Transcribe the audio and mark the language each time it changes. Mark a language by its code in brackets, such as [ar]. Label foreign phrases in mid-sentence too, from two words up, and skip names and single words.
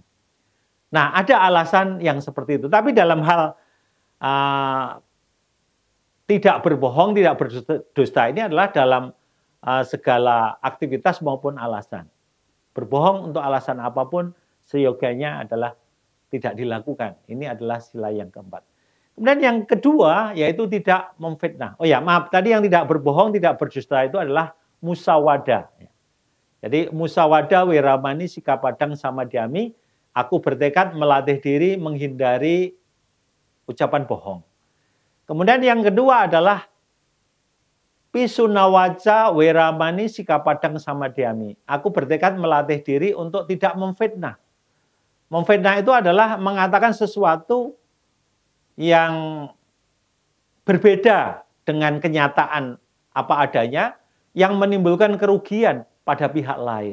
[id] Nah, ada alasan yang seperti itu. Tapi dalam hal tidak berbohong, tidak berdusta ini adalah dalam segala aktivitas maupun alasan. Berbohong untuk alasan apapun, seyogianya adalah tidak dilakukan. Ini adalah sila yang keempat. Kemudian yang kedua, yaitu tidak memfitnah. Oh ya, maaf, tadi yang tidak berbohong, tidak berdusta itu adalah musawada. Jadi [pi] musawada, wiramani, sikapadang, samadhyami [id] Aku bertekad melatih diri menghindari ucapan bohong. Kemudian yang kedua adalah [pi] Pisunawaca Weramani Sikapadang Samadhyami. [id] Aku bertekad melatih diri untuk tidak memfitnah. Memfitnah itu adalah mengatakan sesuatu yang berbeda dengan kenyataan apa adanya yang menimbulkan kerugian pada pihak lain.